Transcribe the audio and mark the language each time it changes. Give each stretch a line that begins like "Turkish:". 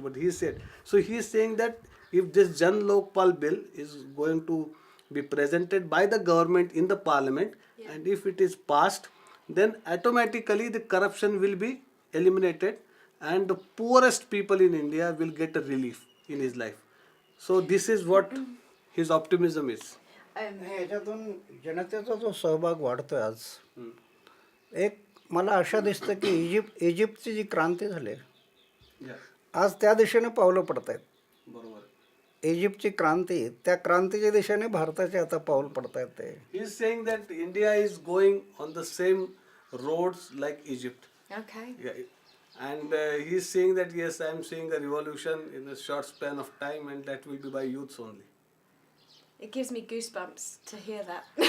English: But he said, so he is saying that if this Jan Lokpal bill is going to be presented by the government in the parliament, and if it is passed, then automatically the corruption will be eliminated and the poorest people in India will get a relief in his life. So this is what his optimism is.
Marathi: याच्यातून जनतेचा जो सहभाग वाढतोय आज, एक मला आशा दिसतं की इजिप्तची जी क्रांती झाली आज त्या दिशेने पावलं पडत आहेत. बरोबर. इजिप्तची क्रांती, त्या क्रांतीच्या दिशेने भारताचे आता पाऊल पडत आहेत ते.
English: He is saying that India is going on the same roads like Egypt. Okay. Yeah. And he is saying that yes, I am seeing a revolution in a short span of time, and that will be by youths only. It gives me goosebumps to hear that.